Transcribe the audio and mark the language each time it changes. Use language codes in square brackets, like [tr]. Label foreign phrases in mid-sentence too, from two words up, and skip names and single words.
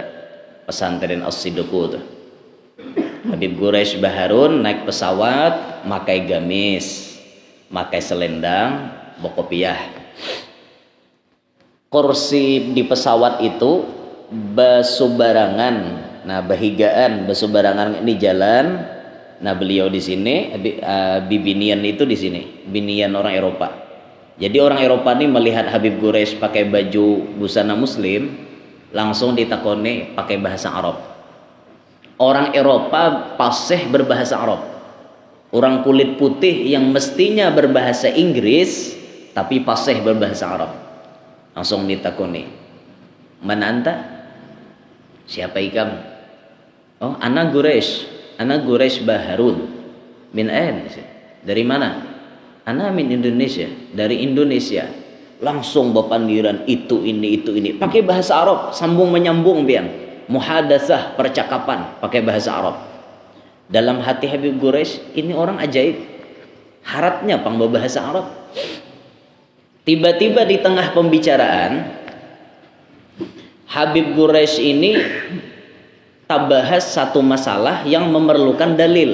[bjn] Pesantren As-Siddiqu tuh. Habib Quraish Baharun naik pesawat, makai gamis, makai selendang, bokopiah. Kursi di pesawat itu besubarangan, nah bahigaan besubarangan ini jalan. Nah beliau di sini, bibinian itu di sini, binian orang Eropa. Jadi orang Eropa ini melihat Habib Quraish pakai baju busana Muslim, langsung ditakoni pakai bahasa Arab. [id] Orang Eropa fasih berbahasa Arab. Orang kulit putih yang mestinya berbahasa Inggris tapi fasih berbahasa Arab. [bjn] Langsung ditakoni, [ar] "من أنت?" [bjn] Siapa ikam? [ar] "أوه، أنا قريش. أنا قريش باهارون. من أين?" [id] "Dari mana?" [ar] "أنا من إندونيسيا." [id] "Dari Indonesia." [bjn] Langsung bepandiran itu ini pakai bahasa Arab, sambung menyambung pian. [id] Muhadatsah, percakapan pakai bahasa Arab. Dalam hati Habib Quraish, ini orang ajaib. [bjn] Harapnya pang berbahasa Arab. Tiba-tiba di tengah pembicaraan, Habib Quraish ini tabahas satu masalah yang memerlukan dalil.